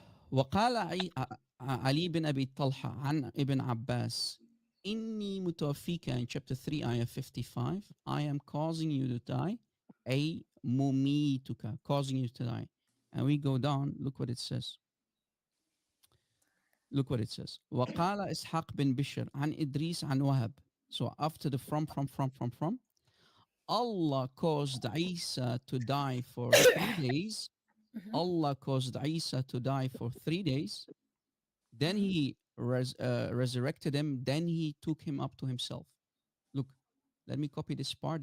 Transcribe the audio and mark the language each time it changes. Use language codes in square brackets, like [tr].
[ar] وقال علي بن أبي طلحة عن ابن عباس إني متوفيك [en] in chapter 3 ayah 55 I am causing you to die [ar] أي مميتك [en] causing you to die, and we go down. Look what it says. Look what it says. [ar] وقال إسحاق بن بشر عن إدريس عن وهب. [en] So after the from, Allah caused Isa to die for 3 days. Mhm, Allah caused Isa to die for 3 days. Then mhm. he resurrected him. Then he took him up to himself. Look, let me copy this part.